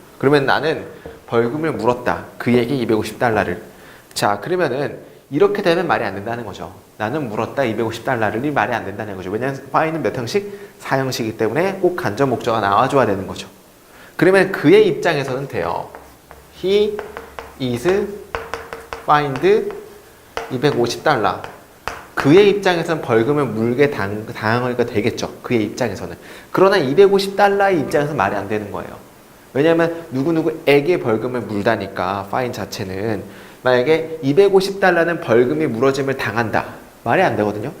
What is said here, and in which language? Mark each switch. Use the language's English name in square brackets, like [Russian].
[Korean] 그러면 나는 벌금을 물었다. 그에게 250달러를. 자, 그러면은 이렇게 되면 말이 안 된다는 거죠. 나는 물었다 250달러를 이 말이 안 된다는 거죠. 왜냐하면 fine은 몇 형식? 4형식이기 때문에 꼭 간접 목적어가 나와줘야 되는 거죠. 그러면 그의 입장에서는 돼요. [English] He is fined 250달러. [Korean] 그의 입장에서는 벌금을 물게 당하니까 되겠죠. 그의 입장에서는. 그러나 250달러의 입장에서는 말이 안 되는 거예요. 왜냐하면 누구누구에게 벌금을 물다니까 fine 자체는 만약에 250달러는 벌금이 물어짐을 당한다. 말이 안 되거든요.